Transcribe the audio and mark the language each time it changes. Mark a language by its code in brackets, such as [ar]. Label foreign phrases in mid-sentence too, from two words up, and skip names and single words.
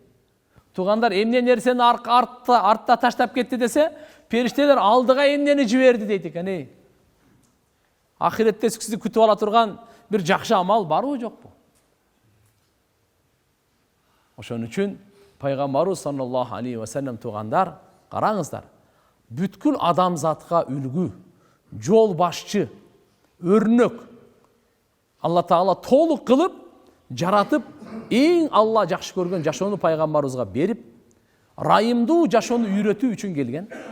[ky] Туугандар, эмне нерсени артта таштап кетти десе, периштелер алдыга эмнени жиберди дейт экен. Ахиретте сизди күтүп ала турган бир жакшы амал барбы, жокпу? Ошон үчүн пайгамбарыбыз [ar] صلى الله عليه وسلم [ky] туугандар, караңыздар, бүткүл адамзатка үлгү, жол башчы, өрнөк. Алла Таала толук кылып, жаратып, эң Алла жакшы көргөн жашоону пайгамбарыбызга берип, райымдуу жашоону үйрөтүү үчүн келген.